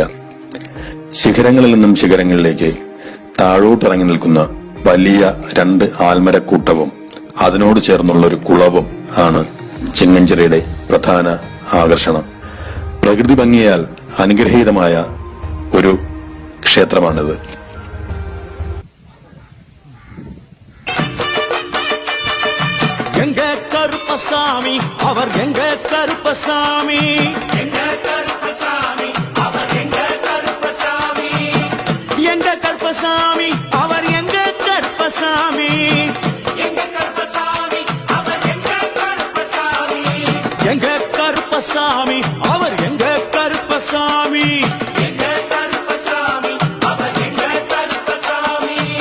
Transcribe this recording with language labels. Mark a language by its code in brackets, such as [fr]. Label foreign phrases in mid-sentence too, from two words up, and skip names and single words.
[ml] ശിഖരങ്ങളിൽ നിന്നും ശിഖരങ്ങളിലേക്ക് താഴോട്ടിറങ്ങി നിൽക്കുന്ന വലിയ 2 ആൽമരക്കൂട്ടവും അതിനോട് ചേർന്നുള്ള ഒരു കുളവും ആണ് ചിങ്ങഞ്ചിറയുടെ പ്രധാന ആകർഷണം. പ്രകൃതി ഭംഗിയാൽ അനുഗ്രഹീതമായ ഒരു ക്ഷേത്രമാണിത്. [ta] எங்க கருப்பசாமி அவர் எங்க கருப்பசாமி, எங்க கருப்பசாமி அவர் எங்க கருப்பசாமி, எங்க கருப்பசாமி அவர் எங்க கருப்பசாமி, எங்க கருப்பசாமி அவர் எங்க கருப்பசாமி, எங்க கருப்பசாமி அவர் எங்க கருப்பசாமி, எங்க கருப்பசாமி அவர் எங்க கருப்பசாமி.